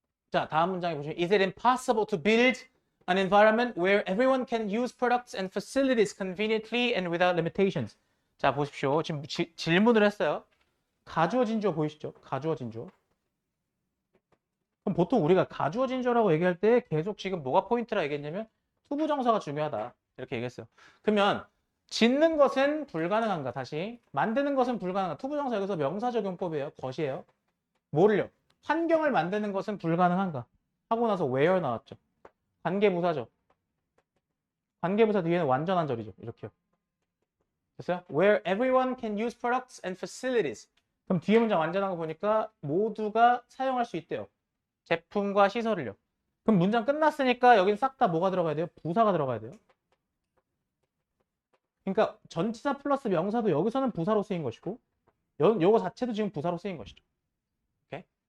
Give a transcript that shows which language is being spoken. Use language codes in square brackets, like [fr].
[ko] 자, 다음 문장에 보시면 [en] Is it impossible to build an environment where everyone can use products and facilities conveniently and without limitations? [ko] 자, 보십시오. 지금 질문을 했어요. 가주어진 주어 보이시죠? 가주어진 주어. 그럼 보통 우리가 가주어진 주어라고 얘기할 때 계속 지금 뭐가 포인트라 얘기했냐면 투부정사가 중요하다. 이렇게 얘기했어요. 그러면 짓는 것은 불가능한가? 다시. 만드는 것은 불가능한가? 투부정사 여기서 명사적용법이에요. 것이에요. 뭐를요? 환경을 만드는 것은 불가능한가? 하고 나서 where 나왔죠. 관계부사죠. 관계부사 뒤에는 완전한절이죠. 이렇게요. 됐어요? [en] Where everyone can use products and facilities. [ko] 그럼 뒤에 문장 완전한 거 보니까 모두가 사용할 수 있대요. 제품과 시설을요. 그럼 문장 끝났으니까 여긴 싹 다 뭐가 들어가야 돼요? 부사가 들어가야 돼요. 그러니까 전치사 플러스 명사도 여기서는 부사로 쓰인 것이고 요거 자체도 지금 부사로 쓰인 것이죠. 오케이?